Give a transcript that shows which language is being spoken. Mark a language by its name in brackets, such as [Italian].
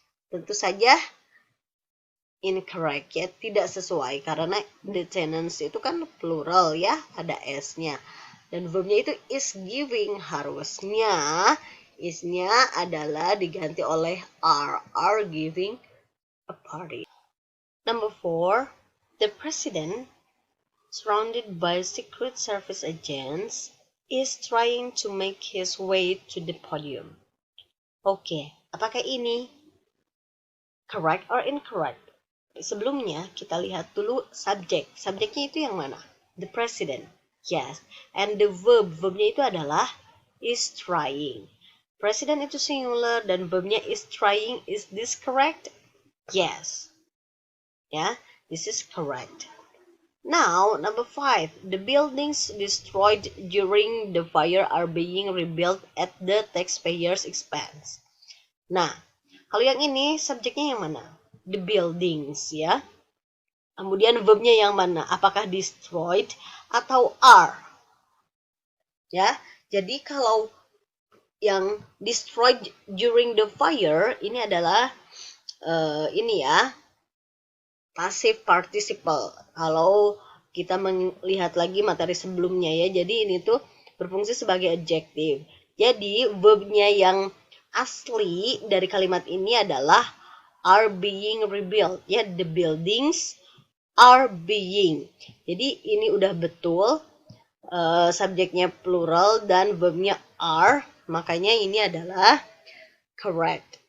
[Indonesian] Tentu saja incorrect ya, tidak sesuai karena [English] the tenants [Indonesian] itu kan plural ya, ada s-nya. Dan verbnya itu [English] is giving, [Indonesian] harusnya is-nya adalah diganti oleh [English] are giving a party. Number 4, the president surrounded by Secret Service agents is trying to make his way to the podium. [Indonesian] Oke, apakah ini [English] correct or incorrect? [Indonesian] Sebelumnya kita lihat dulu subjek. Subjeknya itu yang mana? [English] The president. Yes. And the verb. [Indonesian] Verbnya itu adalah [English] is trying. [Indonesian] President itu singular dan verbnya is trying. [English] Is this correct? Yes. Yeah, this is correct. Now, number 5. The buildings destroyed during the fire are being rebuilt at the taxpayers' expense. [Indonesian] Nah, kalau yang ini subjeknya yang mana? [English] The buildings, [Indonesian] ya. Kemudian verbnya yang mana? Apakah destroyed atau are? Ya, jadi kalau yang destroyed during the fire ini adalah ini ya, passive participle. Kalau kita melihat lagi materi sebelumnya ya, jadi ini tuh berfungsi sebagai adjective. Jadi verbnya yang asli dari kalimat ini adalah [English] are being rebuilt. Ya, the buildings are being. [Indonesian] Jadi ini udah betul, subjeknya plural dan verbnya are, makanya ini adalah correct.